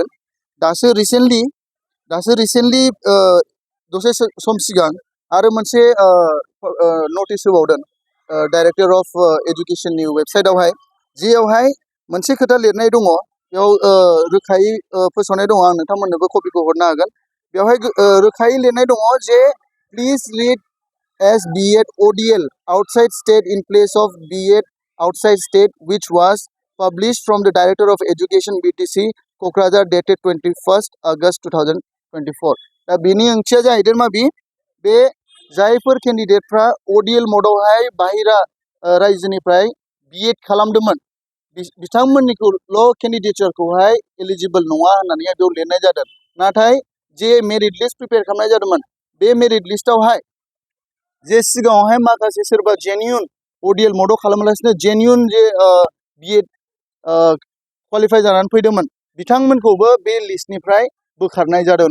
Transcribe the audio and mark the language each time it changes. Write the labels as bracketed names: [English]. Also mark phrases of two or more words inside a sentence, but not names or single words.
[Bodo] दासो रिसेन्टलि दसे सम सिगां आरो मोनसे नटिस होबावदों [English] Director of Education [Bodo] वेबसाइटआवहाय, जेयावहाय मोनसे खोथा लिरनाय दङ। बेयाव रोखायै फोसावनाय दङ। आं नोंथांमोननोबो कपिखौ हरनो हागोन। बेवहाय रोखायै लिरनाय दङ जे [English] please read as B.Ed ODL outside state in place of B.Ed outside state which was published from the Director of Education BTC क'क्राझार dated 21st August 2024। [Bodo] दा बेनि ओंथिया जाहैदों माबि बे जायफोर केन्डिडेटफ्रा ODL मदावहाय बाहेरा रायजोनिफ्राय B.Ed खालामदोंमोन बिथांमोननिखौल' केन्डिडेटखौहाय एलिजिबल नङा होननानै बेयाव लिरनाय जादों। नाथाय जे [English] merit list prepare [Bodo] खालामनाय जादोंमोन बे [English] merit list [Bodo] जे सिगाङावहाय माखासे सोरबा जेन्युइन ODL मदाव खालामालासिनो जेन्युइन जे B.Ed क्वालिफाइ जानानै फैदोंमोन बिथांमोनखौबो बे लिस्टनिफ्राय बोखारनाय जादों।